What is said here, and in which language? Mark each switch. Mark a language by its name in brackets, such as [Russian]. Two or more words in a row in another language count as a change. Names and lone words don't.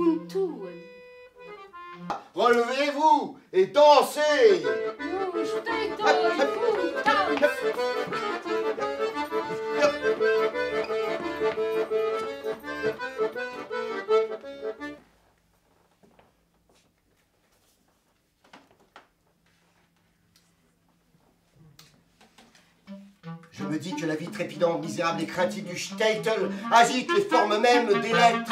[German] tun. [French] Relevez-vous et dansez. [German] Nun steht euch und tanzt. [French] Je me dis que la vie trépidante, misérable et craintive du Statel agite les formes mêmes des lettres.